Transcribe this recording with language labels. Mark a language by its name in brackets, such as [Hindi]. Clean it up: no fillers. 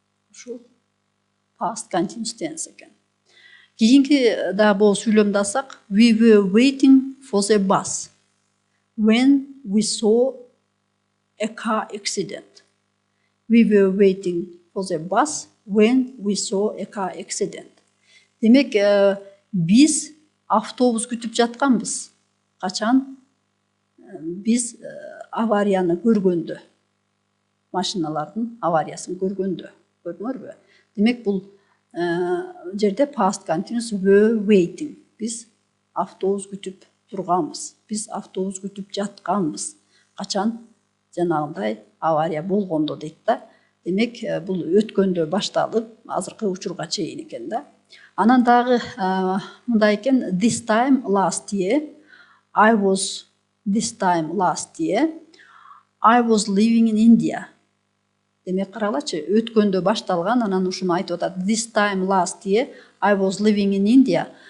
[Kyrgyz] Ушул past continuous tense экен. Кийинки да бул сүйлөмдү алсак, [English] we were waiting for the bus when we saw a car accident. We were waiting for the bus when we saw a car accident. [Kyrgyz] Демек, биз автобус күтүп жатканбыз. Качан? Биз аварияны көргөндө. Машиналардын авариясын көргөндө. Көрдүңөрбү? Демек, бул жерде past continuous were waiting. Биз автобус күтүп турганбыз. Биз автобус күтүп жатканбыз. Качан? Жанагындай авария болгондо дейт да. Демек, бул өткөндө башталып, азыркы учурга чейин экен да. Анан дагы мындай экен, [English] this time last year I was living in India. [Kyrgyz] Демек, каралачы, өткөндө башталган, анан ушуну айтып атат. [English] This time last year I was living in India.